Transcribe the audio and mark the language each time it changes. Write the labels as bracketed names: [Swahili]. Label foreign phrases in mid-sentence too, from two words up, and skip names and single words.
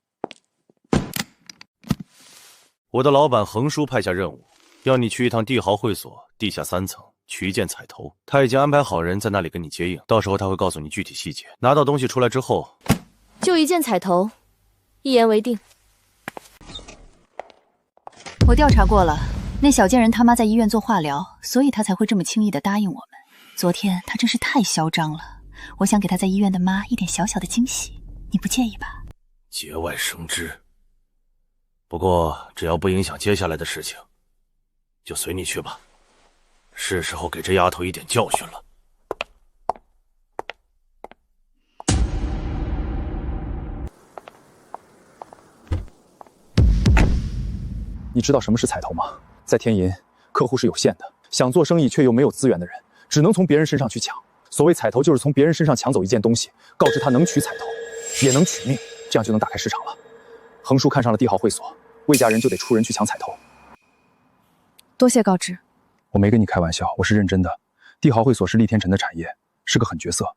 [Chinese] 我的老闆橫叔派下任務，要你去一趟帝豪會所地下3層取一件彩頭，他已經安排好人在那裡跟你接應，到時候他會告訴你具體細節。拿到東西出來之後，就一件彩頭，一言為定。我調查過了，那小贱人他媽在醫院做化療，所以他才會這麼輕易的答應我們。昨天他真是太囂張了，我想給他在醫院的媽一點小小的驚喜，你不介意吧？節外生枝。不過只要不影響接下來的事情，就隨你去吧。是时候給這丫頭一點教訓了。你知道什麼是彩头嗎？在天银，客戶是有限的，想做生意卻又沒有資源的人，只能從別人身上去搶。所謂彩頭，就是從別人身上搶走一件東西，告知他能取彩頭，也能取命，這樣就能打開市場了。橫叔看上了帝豪會所，魏家人就得出人去搶彩頭。多謝告知。我沒跟你開玩笑，我是認真的。帝豪會所是厉天辰的產業，是個狠角色。